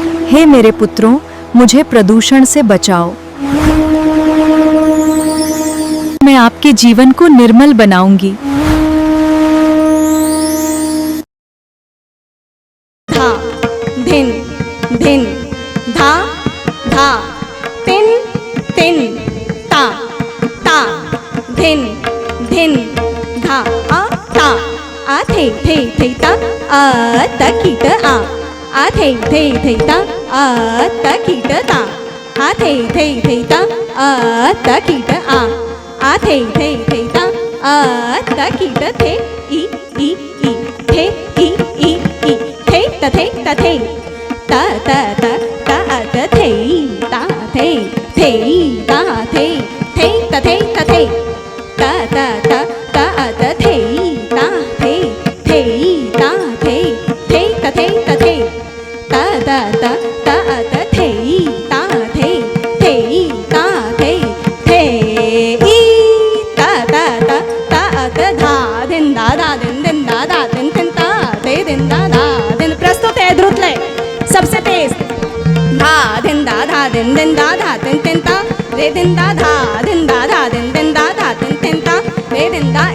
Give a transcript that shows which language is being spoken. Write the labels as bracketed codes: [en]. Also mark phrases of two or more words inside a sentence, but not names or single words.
[hi] हे मेरे पुत्रों, मुझे प्रदूषण से बचाओ। मैं आपके जीवन को निर्मल बनाऊंगी। धा धिन धिन धा धा तिन तिन ता ता धिन धिन धा आ थे ता त कीट आ थे ता त कीट ता आ थे ता त कीट आ थे ता त कीट थे ई थे ई थे तथे तथे ता ता ता ता त थे ता थे ता थे तथे तथे ता ता ता ता त थे ता थे ता थे तथे तथे ता ता ता ता त थे ता थे ता थे ई ता ता ता ता त धा दिन दा दा दिन दा दा दिन ता ते दिन दा दा दिन। प्रस्तुत है द्रुत लय सबसे तेज। धा दिन दा धा दिन दा धा दिन ता रे दिन दा धा दिन दा धा दिन ता रे दिन दा।